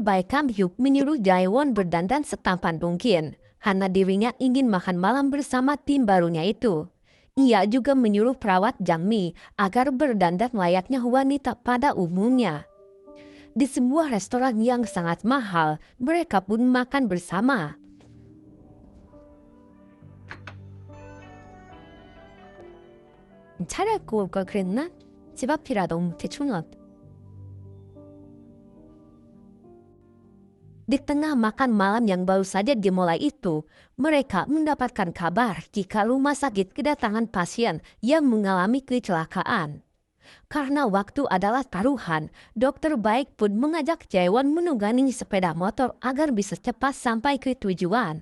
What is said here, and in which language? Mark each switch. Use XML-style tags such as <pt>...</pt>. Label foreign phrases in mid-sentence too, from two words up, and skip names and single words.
<id>Baik Kamhyuk menyuruh Jaewon berdandan setampan mungkin, karena dirinya ingin makan malam bersama tim barunya itu. Ia juga menyuruh perawat Jangmi agar berdandan layaknya wanita pada umumnya. Di sebuah restoran yang sangat mahal, mereka pun makan bersama.</id> <ko>차려입고 올 걸 그랬나? 집 앞이라 너무 대충 왔다.</ko> <id>Di tengah makan malam yang baru saja dimulai itu, mereka mendapatkan kabar jika rumah sakit kedatangan pasien yang mengalami kecelakaan. Karena waktu adalah taruhan, dokter baik pun mengajak Jaewon menunggangi sepeda motor agar bisa cepat sampai ke tujuan.</id>